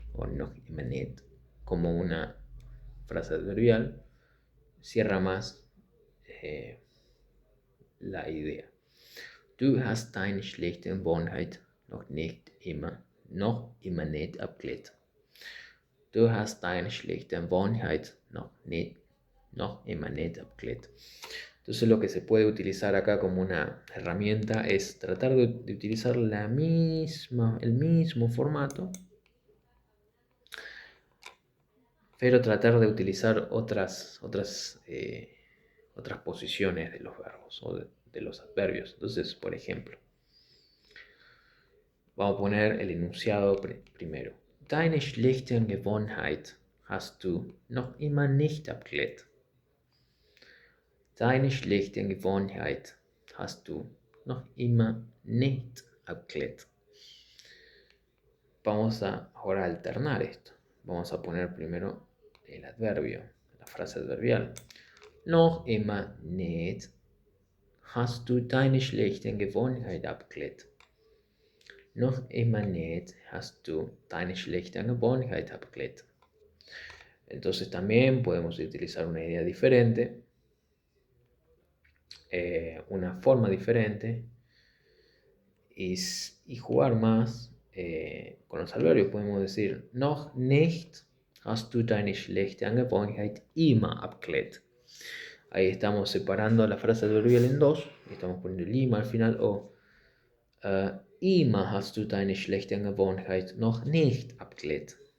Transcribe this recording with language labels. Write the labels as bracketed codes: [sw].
[es] o [de] noch immer nicht [es] como una frase adverbial, cierra más la idea. [de] Du hast deine schlechte Gewohnheit noch immer nicht abgelegt. Du hast deine schlechte Gewohnheit noch immer nicht abgelegt. [es] Entonces lo que se puede utilizar acá como una herramienta es tratar de utilizar el mismo formato, pero tratar de utilizar otras posiciones de los verbos o de los adverbios. Entonces, por ejemplo, vamos a poner el enunciado primero. [de] Deine schlechte Gewohnheit hast du noch immer nicht abgelegt. Deine schlechte Gewohnheit hast du noch immer nicht abgelegt. [es] Vamos a ahora alternar esto. Vamos a poner primero el adverbio, la frase adverbial. [de] Noch immer nicht hast du deine schlechte Gewohnheit abgelegt. Noch immer nicht hast du deine schlechte Gewohnheit abgelegt. [es] Entonces también podemos utilizar una idea diferente, una forma diferente y jugar más con los adverbios. Podemos decir, [de] noch nicht hast du deine schlechte Gewohnheit immer abgelegt. [es] Ahí estamos separando la frase adverbial en dos, estamos poniendo el immer al final, o [de] immer hast du deine schlechte Gewohnheit noch nicht abgelegt.